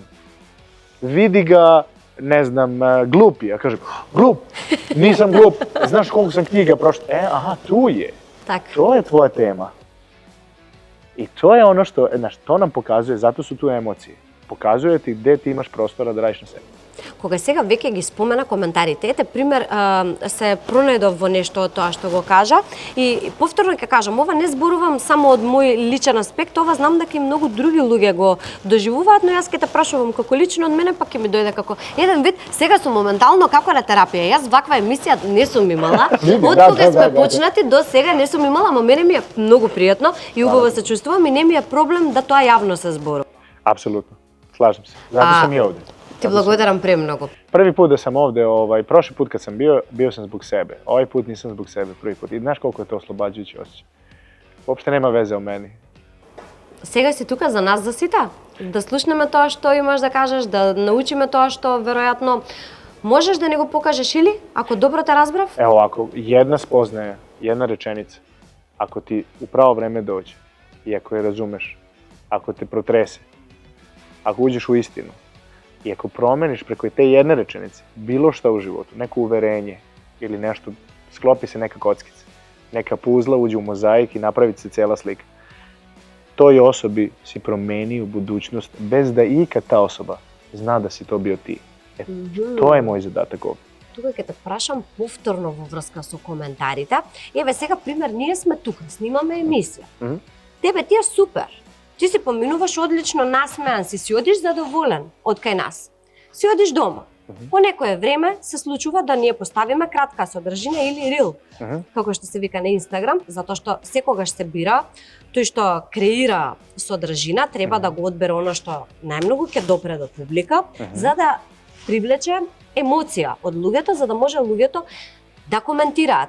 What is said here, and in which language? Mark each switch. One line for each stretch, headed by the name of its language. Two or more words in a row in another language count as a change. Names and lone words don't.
Serbian: Vidi ga, ne znam, glup je. Ja kažem, glup, nisam glup. Znaš koliko sam knjiga prošla? Aha, tu je. Tak. To je tvoja tema. I to je ono što, znaš, to nam pokazuje, zato su tu emocije. Pokazuje ti gde ti imaš prostora da radiš na sebi.
Macedonian: Кога сега веќе ги спомена коментарите, ете пример се пронедов во нешто од тоа што го кажа и повторно ќе кажам, ова не зборувам само од мој личен аспект, ова знам дека и многу други луѓе го доживуваат, но јас ќе те прашувам како лично од мене, пак ќе ми дојде како еден вид, сега сум моментално како на терапија. Јас ваква емисија не сум имала. Од кога сме почнати до сега не сум имала, но мене ми е многу пријатно и убаво се чувствувам и не ми е проблем да тоа јавно се зборува.
Serbian: Apsolutno, slažem se. Zato sam i ovde.
Macedonian: Ti благодарам премногу.
Serbian: Prvi put da sam ovde, prošli put kad sam bio sam zbog sebe. Ovaj put nisam zbog sebe, prvi put. I znaš koliko je to oslobađajući osjećaj. Uopšte nema veze o meni.
Macedonian: Сега си тука за нас за сите, да слушнеме тоа што имаш да кажеш, да научиме тоа што веројатно можеш да не го покажеш или, ако добро те разбрав?
Serbian: Evo ovako, jedna spoznaja, jedna rečenica, ako ti u pravo vreme dođe i ako je razumeš, ako te protrese, ako uđeš u istinu i ako promeniš preko te jedne rečenice bilo šta u životu, neko uverenje ili nešto, sklopi se neka kockica, neka puzla uđe u mozaik i napravi se cela slika. Toj osobi si promenio budućnost bez da ikad ta osoba zna da si to bio ti. To je moj zadatak ovde.
Macedonian: Тука ќе те прашам повторно во врска со коментарите. Еве сега пример, ние сме тука, снимаме емисија. Тебе ти е супер. Ти си поминуваш одлично насмеан, си одиш задоволен од кај нас. Си одиш дома. По некое време се случува да ние поставиме кратка содржина или рил, како што се вика на Инстаграм, затоа што секогаш се бира тој што креира содржина, треба да го одбере оно што најмногу ќе допре до публика, за да привлече емоција од луѓето, за да може луѓето да коментираат.